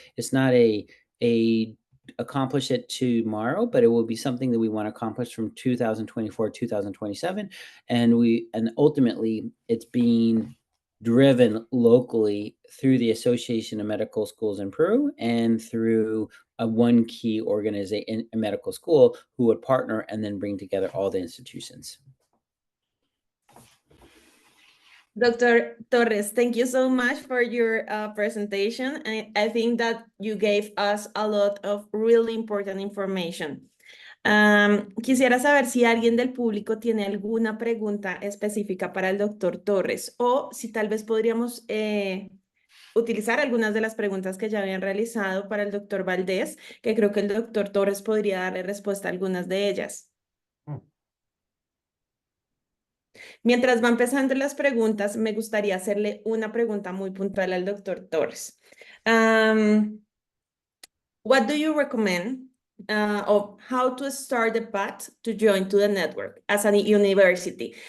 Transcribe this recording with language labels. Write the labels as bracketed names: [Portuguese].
[English] It's not a accomplish it tomorrow, but it will be something that we want to accomplish from 2024 2027, and ultimately it's being driven locally through the Association of Medical Schools in Peru and through one key organization, a medical school, who would partner and then bring together all the institutions. Dr. Torres, thank you so much for your presentation. I think that you gave us a lot of really important information. [Spanish] Quisiera saber si alguien del público tiene alguna pregunta específica para el doctor Torres, o si tal vez podríamos utilizar algunas de las preguntas que ya habían realizado para el doctor Valdés, que creo que el doctor Torres podría darle respuesta a algunas de ellas. Mientras va empezando las preguntas, me gustaría hacerle una pregunta muy puntual al doctor Torres. [English] What do you recommend of how to start the path to join to the network as a university?